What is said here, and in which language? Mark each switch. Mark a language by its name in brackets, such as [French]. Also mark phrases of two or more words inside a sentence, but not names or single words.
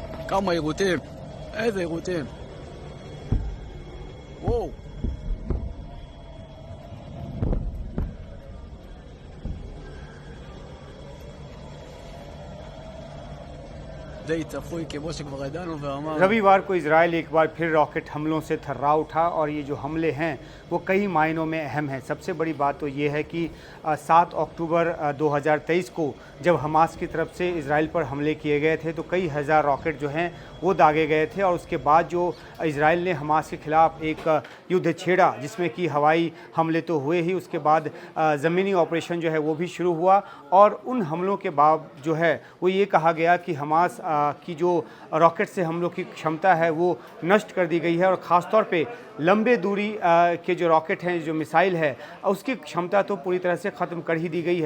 [Hebrew] כמה יירוטים, איזה יירוטים. וואו. די צפוי כמו שכבר ידענו ואמרנו. [Hindi] रविवार को इजराइल एक बार फिर रॉकेट हमलों से थर्रा उठा और ये जो हमले हैं वो कई मायनों में अहम हैं। सबसे बड़ी बात तो ये है कि 7 अक्टूबर 2023 को जब हमास की तरफ से इजराइल पर हमले किए गए थे तो कई हज़ार रॉकेट जो हैं वो दागे गए थे और उसके बाद जो इजराइल ने हमास के ख़िलाफ़ एक युद्ध छेड़ा जिसमें कि हवाई हमले तो हुए ही, उसके बाद ज़मीनी ऑपरेशन जो है वो भी शुरू हुआ और उन हमलों के बाद जो है वो ये कहा गया कि हमास की जो रॉकेट से हमलों की क्षमता है वो नष्ट कर दी गई है और ख़ास तौर पे लंबे दूरी के जो रॉकेट हैं, जो मिसाइल है, उसकी क्षमता तो पूरी तरह से ख़त्म कर ही दी गई है।